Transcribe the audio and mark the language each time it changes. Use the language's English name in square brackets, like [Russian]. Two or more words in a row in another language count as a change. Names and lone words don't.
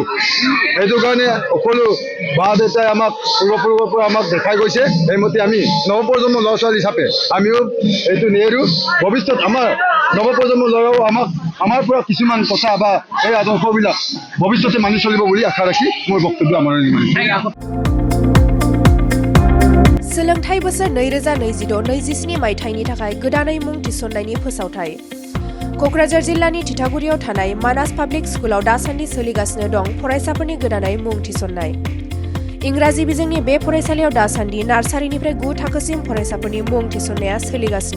[Assamese] সেইটো কাৰণে সকলো বা দেউতাই আমাক পূৰ্বপুৰুষৰ পৰা আমাক দেখাই গৈছে। সেইমতে আমি নৱপ্ৰজন্মৰ ল'ৰা ছোৱালী হিচাপে আমিও এইটো নেৰো। ভৱিষ্যত আমাৰ নৱপ্ৰজন্মৰ ল'ৰাও আমাৰ পৰা কিছুমান কথা বা এই আদৰ্শবিলাক ভৱিষ্যতে মানি চলিব বুলি আশা ৰাখি মোৰ বক্তব্য আমাৰ [Bodo] सोलोंथाइ बोसोर 2026-27 मायथाइनि थाखाय गोदानै मुं थिसननायनि फोसावथाइ। क'क्राझार जिल्लानि थिथागुरियाव थानाय मानास पाब्लिक स्कुलाव दासान्दि सोलिगासिनो दं फरायसाफोरनि गोदानै मुं थिसननाय। इंराजि बिजोंनि बे फरायसालियाव दासान्दि नार्सारिनिफ्राय 9 थाखोसिम फरायसाफोरनि मुं थिसननाया सोलिगासिनो।